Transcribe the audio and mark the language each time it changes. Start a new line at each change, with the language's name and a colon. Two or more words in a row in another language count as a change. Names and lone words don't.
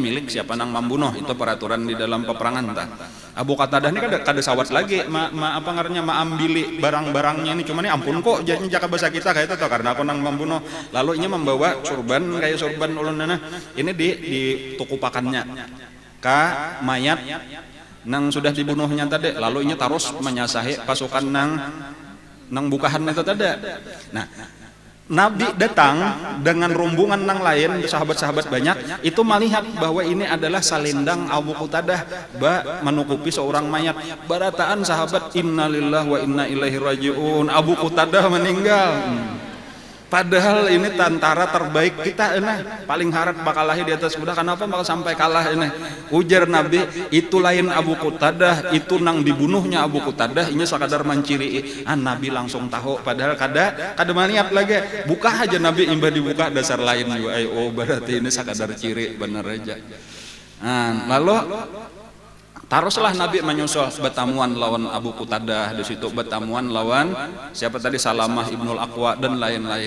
Banjar: milik siapa nang membunuh itu peraturan di dalam peperangan Abu Qatadah ini kada sawat lagi apa ngarannya ambili barang-barangnya ini cuma ini ampun kok jadi jaka bahasa kita kayak itu karena aku nang membunuh lalu ini membawa surban kayak surban ulunana ini ditukupakannya ka mayat nang sudah dibunuhnya tadi lalu ini terus menyasahi pasukan nang bukahan itu tadi. Nabi datang dengan rombongan nang lain sahabat-sahabat banyak itu melihat bahwa ini adalah salendang Abu Qatadah menukupi seorang mayat barataan sahabat
Arabic: إنا لله وإنا إليه راجعون
Banjar: Abu Qatadah meninggal. Padahal ini tentara terbaik kita paling harap bakal lahir di atas kuda kenapa bakal sampai kalah ini ujar Nabi itu lain Abu Qatadah itu nang dibunuhnya Abu Qatadah ini sekadar menciri Nabi langsung tahu padahal kada maniat lagi buka aja Nabi imbah dibuka dasar lain juga berarti ini sekadar ciri bener aja. Lalu teruslah Nabi menyusul betamuan lawan Abu Qatadah di situ betamuan lawan siapa tadi Salamah Ibnul Aqwa dan lain-lain.